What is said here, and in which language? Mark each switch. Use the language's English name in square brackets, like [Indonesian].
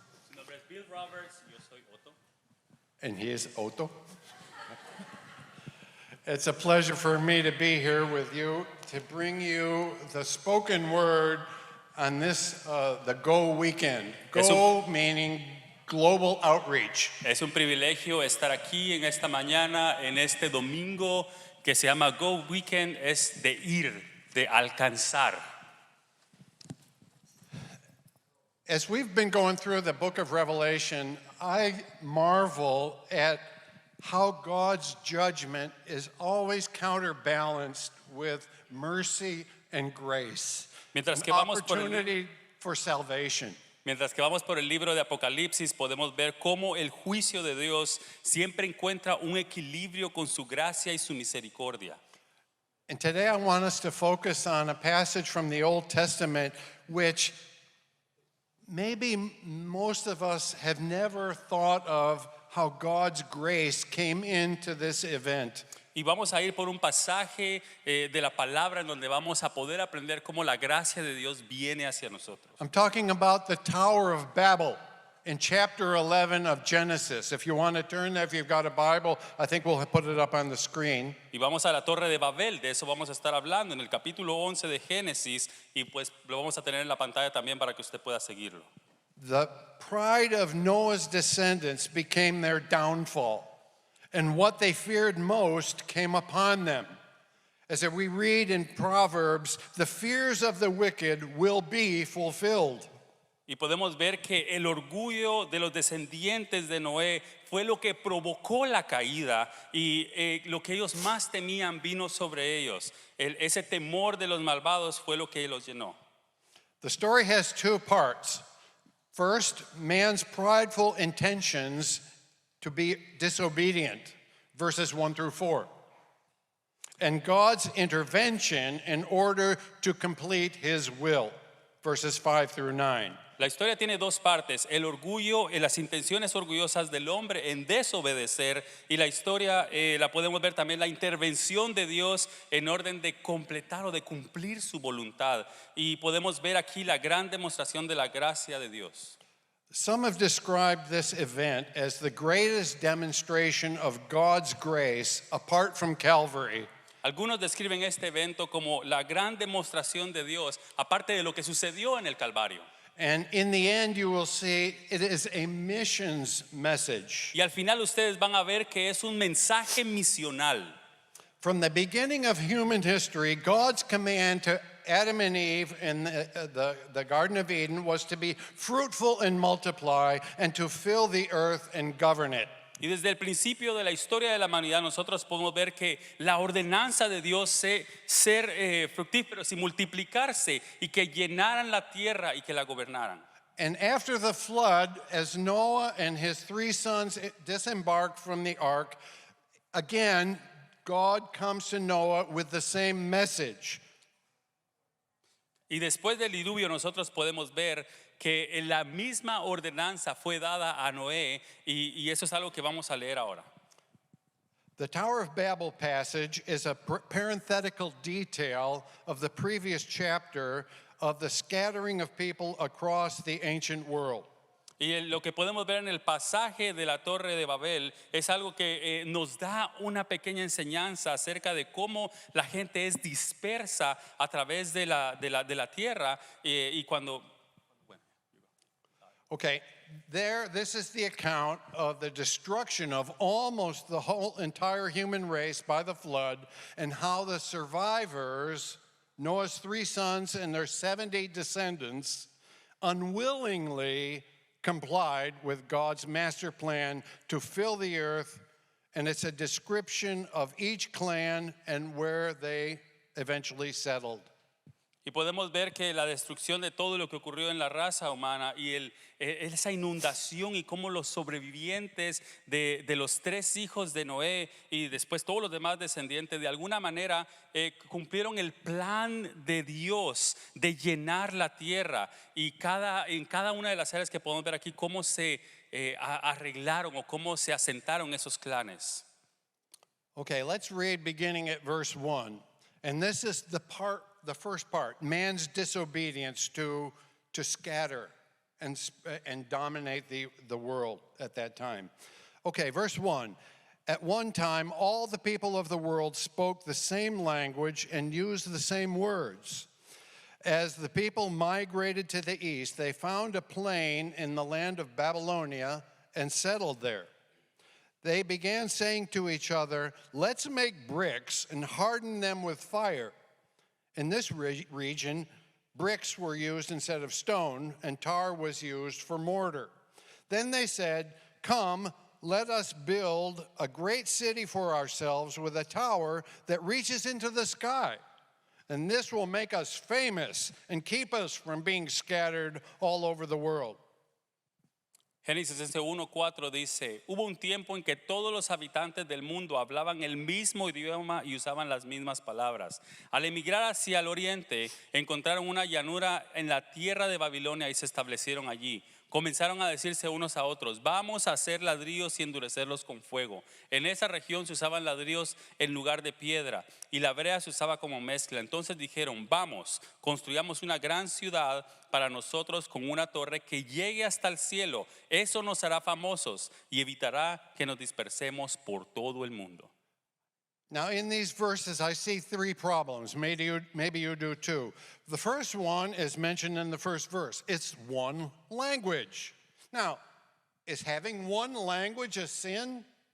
[Spanish] Mi nombre es Bill Roberts, yo soy Otto. [English] and he is Otto. It's a pleasure for me to be here with you to bring you the spoken word on this, the Go weekend. Go meaning global outreach. [Spanish] Es un privilegio estar aquí en esta mañana, en este domingo que se llama Go Weekend, es de ir, de alcanzar. [English] As we've been going through the book of Revelation, I marvel at how God's judgment is always counterbalanced with mercy and grace. [Spanish] Mientras que [English] An [Spanish] vamos por el [English] opportunity for salvation. [Spanish] Mientras que vamos por el libro de Apocalipsis, podemos ver cómo el juicio de Dios siempre encuentra un equilibrio con su gracia y su misericordia. [English] And today I want us to focus on a passage from the Old Testament which maybe most of us have never thought of how God's grace came into this event. [Spanish] Y vamos a ir por un pasaje de la palabra en donde vamos a poder aprender cómo la gracia de Dios viene hacia nosotros. [English] I'm talking about the Tower of Babel in chapter 11 of Genesis. If you want to turn there, if you've got a Bible, I think we'll put it up on the screen. [Spanish] Y vamos a la Torre de Babel, de eso vamos a estar hablando en el capítulo 11 de Génesis y pues lo vamos a tener en la pantalla también para que usted pueda seguirlo. [English] The pride of Noah's descendants became their downfall, and what they feared most came upon them. As we read in Proverbs, the fears of the wicked will be fulfilled. [Spanish] Y podemos ver que el orgullo de los descendientes de Noé fue lo que provocó la caída y lo que ellos más temían vino sobre ellos. Ese temor de los malvados fue lo que los llenó. [English] The story has two parts. First, man's prideful intentions to be disobedient, verses 1 through 4. And God's intervention in order to complete his will, verses 5 through 9. [Spanish] La historia tiene dos partes, el orgullo y las intenciones orgullosas del hombre en desobedecer, y la historia la podemos ver también la intervención de Dios en orden de completar o de cumplir su voluntad, y podemos ver aquí la gran demostración de la gracia de Dios. [English] Some have described this event as the greatest demonstration of God's grace apart from Calvary. [Spanish] Algunos describen este evento como la gran demostración de Dios aparte de lo que sucedió en el Calvario. [English] And in the end, you will see it is a missions message. [Spanish] Y al final ustedes van a ver que es un mensaje misional. [English] From the beginning of human history, God's command to Adam and Eve in the Garden of Eden was to be fruitful and multiply and to fill the earth and govern it. [Spanish] Y desde el principio de la historia de la humanidad nosotros podemos ver que la ordenanza de Dios es ser fructíferos y multiplicarse y que llenaran la tierra y que la gobernaran. [English] And after the flood, as Noah and his 3 sons disembarked from the ark, again, God comes to Noah with the same message. [Spanish] Y después del diluvio nosotros podemos ver que la misma ordenanza fue dada a Noé y eso es algo que vamos a leer ahora. [English] The Tower of Babel passage is a parenthetical detail of the previous chapter of the scattering of people across the ancient world. [Spanish] Y lo que podemos ver en el pasaje de la Torre de Babel es algo que nos da una pequeña enseñanza acerca de cómo la gente es dispersa a través de la tierra y cuando... [English] Okay, this is the account of the destruction of almost the whole entire human race by the flood and how the survivors, Noah's 3 sons and their 70 descendants, unwillingly complied with God's master plan to fill the earth, and it's a description of each clan and where they eventually settled. [Spanish] Y podemos ver que la destrucción de todo lo que ocurrió en la raza humana y esa inundación y cómo los sobrevivientes de los 3 hijos de Noé y después todos los demás descendientes de alguna manera cumplieron el plan de Dios de llenar la tierra y en cada una de las áreas que podemos ver aquí cómo se arreglaron o cómo se asentaron esos clanes. [English] Okay, let's read beginning at verse 1. And this is the part the first part, man's disobedience to scatter and dominate the world at that time. Okay, verse 1. At one time, all the people of the world spoke the same language and used the same words. As the people migrated to the east, they found a plain in the land of Babylonia and settled there. They began saying to each other, "Let's make bricks and harden them with fire." In this region, bricks were used instead of stone, and tar was used for mortar. Then they said, "Come, let us build a great city for ourselves with a tower that reaches into the sky. And this will make us famous and keep us from being scattered all over the world." [Spanish] Génesis 1:4 dice, hubo un tiempo en que todos los habitantes del mundo hablaban el mismo idioma y usaban las mismas palabras. Al emigrar hacia el oriente, encontraron una llanura en la tierra de Babilonia y se establecieron allí. Comenzaron a decirse unos a otros, vamos a hacer ladrillos y endurecerlos con fuego. En esa región se usaban ladrillos en lugar de piedra y la brea se usaba como mezcla. Entonces dijeron, vamos, construyamos una gran ciudad para nosotros con una torre que llegue hasta el cielo. Eso nos hará famosos y evitará que nos dispersemos por todo el mundo. [English] Now, in these verses, I see three problems. Maybe you do too. The first one is mentioned in the first verse. It's one language. Now, is having one language a sin?